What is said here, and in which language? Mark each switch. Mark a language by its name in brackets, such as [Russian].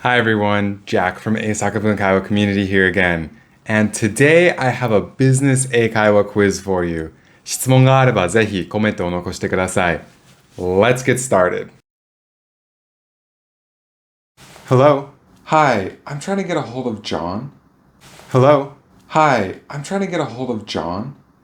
[English] Hi everyone, Jack from 英作文会話 community here again. And today I have a business 英会話 quiz for you. [Japanese] 質問があればぜひコメントを残してください。 [English] Let's get started. Hello? Hi, I'm trying to get a hold of John. Hello? Hi, I'm trying to get a hold of John.